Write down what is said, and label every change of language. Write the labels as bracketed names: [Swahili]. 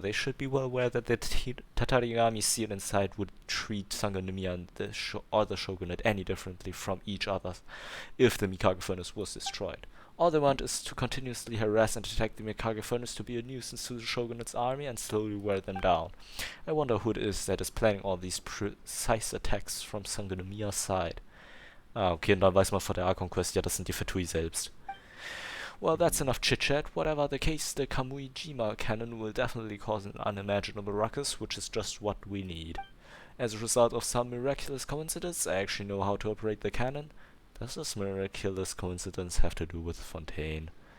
[English] They should be well aware that the Tatara army sealed inside would treat Sangonomiya and the shogunate any differently from each other if the Mikage furnace was destroyed. All they want is to continuously harass and attack the Mikage furnace to be a nuisance to the shogunate's army and slowly wear them down. I wonder who it is that is planning all these precise attacks from Sangonomiya's side. [German] Ah, okay, und dann weiß man vor der Archon Quest, ja, das sind die Fatui selbst. [English] Well, that's enough chit-chat. Whatever the case, the Kamui-jima cannon will definitely cause an unimaginable ruckus, which is just what we need. As a result of some miraculous coincidence, I actually know how to operate the cannon. Does this miraculous coincidence have to do with Fontaine?